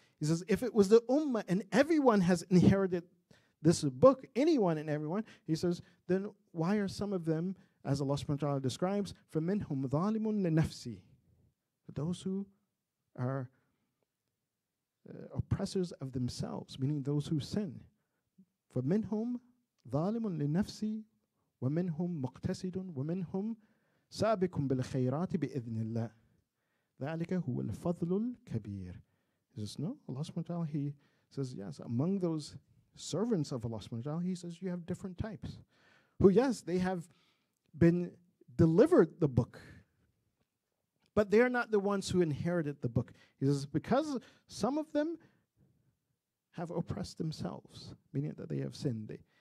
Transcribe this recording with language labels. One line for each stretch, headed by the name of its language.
English: He says, if it was the Ummah and everyone has inherited this book, anyone and everyone, he says, then why are some of them, as Allah subhanahu wa ta'ala describes,
Arabic: فَمِنْهُمْ ظَالِمٌ لِنَفْسِهِ,
English: those who are oppressors of themselves, meaning those who sin.
Arabic: فَمِنْهُمْ ظَالِمٌ لِنَفْسِهِ وَمِنْهُمْ مُقْتَسِدٌ وَمِنْهُمْ سابق بالخيرات بإذن الله ذلك هو الفضل الكبير.
English: He says, no, Allah subhanahu wa ta'ala, he says, yes, among those servants of Allah subhanahu wa ta'ala, he says, you have different types. Who, yes, they have been delivered the book, but they're not the ones who inherited the book. He says, because some of them have oppressed themselves, meaning that they have sinned.